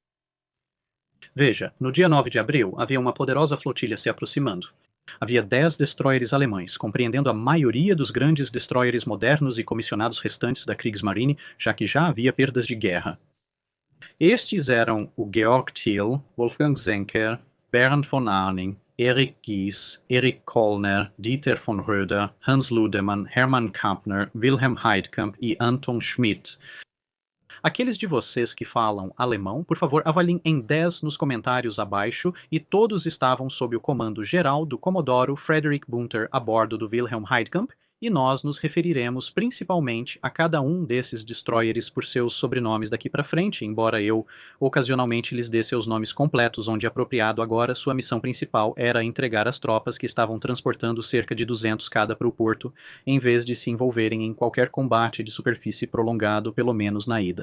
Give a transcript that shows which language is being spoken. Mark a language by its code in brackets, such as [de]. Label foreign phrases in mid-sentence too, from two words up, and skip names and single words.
[pt] Veja, no dia 9 de abril havia uma poderosa flotilha se aproximando. Havia 10 destroyers alemães, compreendendo a maioria dos grandes destroyers modernos e comissionados restantes da Kriegsmarine, já que já havia perdas de guerra. Estes eram o Georg Thiel, Wolfgang Zenker, Bernd von Arnim, Erich Gies, Erich Kollner, Dieter von Röder, Hans Ludemann, Hermann Kampner, Wilhelm Heidkamp e Anton Schmidt. Aqueles de vocês que falam alemão, por favor, avaliem em 10 nos comentários abaixo, e todos estavam sob o comando geral do Comodoro Frederick Bunter a bordo do Wilhelm Heidkamp, e nós nos referiremos principalmente a cada um desses destroyers por seus sobrenomes daqui para frente, embora eu ocasionalmente lhes dê seus nomes completos, onde apropriado agora sua missão principal era entregar as tropas que estavam transportando cerca de 200 cada para o porto, em vez de se envolverem em qualquer combate de superfície prolongado, pelo menos na ida.